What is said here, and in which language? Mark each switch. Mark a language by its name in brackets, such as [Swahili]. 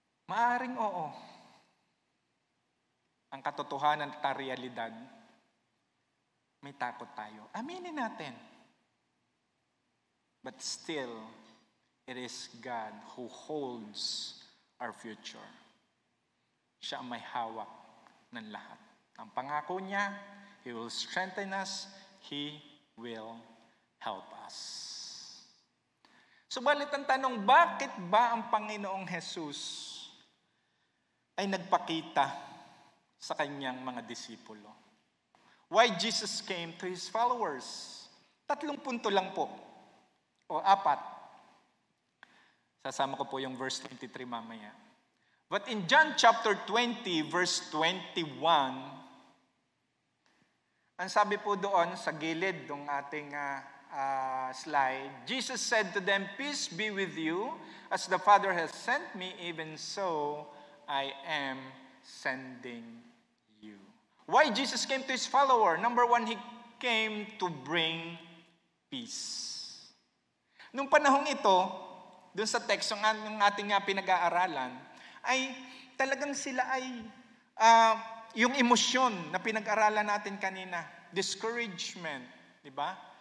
[Filipino] Maaring oo. Ang katotohanan at realidad, may takot tayo. Aminin natin. [English] But still, it is God who holds our future. [Filipino] Siya ang may hawak ng lahat. Ang pangako niya, [English] He will strengthen us, He will help us. [Filipino] Subalit ang tanong, bakit ba ang Panginoong Jesus ay nagpakita sa kanyang mga disipulo? [English] Why Jesus came to His followers? [Filipino] 3 punto lang po. O 4. Sasama ko po yung verse 23 mamaya. [English] But in John chapter 20, verse 21, [Filipino] ang sabi po doon sa gilid ng ating slide, [English] Jesus said to them, "Peace be with you. As the Father has sent me, even so I am sending you." Why Jesus came to His follower? Number 1, He came to bring peace. [Filipino] Nung panahong ito, dun sa text ng ating pinag-aaralan, ay talagang sila ay yung emosyon na pinag-aralan natin kanina, discouragement, di ba?